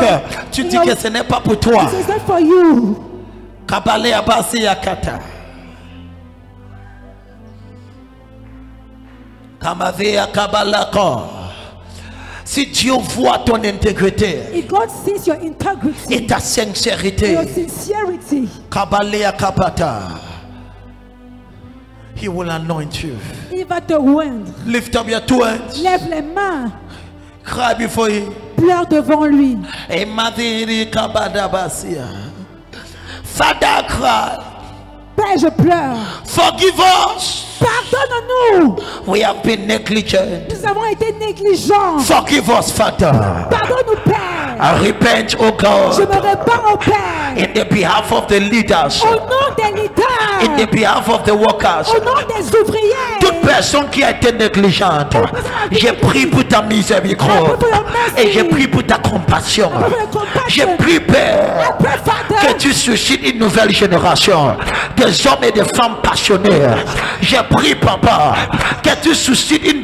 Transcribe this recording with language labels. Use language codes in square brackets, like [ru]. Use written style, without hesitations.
[fr] cœur, tu dis que ce n'est pas pour toi. [en] It's not for you. Kabale abasi yakata. Kamavea kabalako. [fr] Si Dieu voit ton intégrité [en] If God sees your integrity, [fr] et ta sincérité, [en] your sincerity, Kabalea kapata, He will anoint you. [fr] il va te oindre. [en] Lift up your two hands. [fr] Lève les mains. [en] Cry before Him. [fr] Pleure devant lui. Et madiri kabadabasia. [en] Father, cry. [fr] Père, je pleure. [en] Forgive us. [fr] Pardonne-nous. [en] We have been negligent. [fr] Nous avons été négligents. [en] Forgive us, Father. [fr] Pardonne-nous, Père. [en] I repent, oh [fr] Je [en] God, [fr] me répands au Père. [en] in the behalf of the leaders, [fr] Au nom des leaders. [en] in the behalf of the workers, [fr] Au nom des ouvriers. toute personne qui a été négligente. J'ai pris pour ta miséricorde et j'ai pris pour ta compassion. J'ai pris, Père, Après, Father, que tu suscites une nouvelle génération des hommes et des femmes passionnés. J'ai pris, Papa, que tu suscites une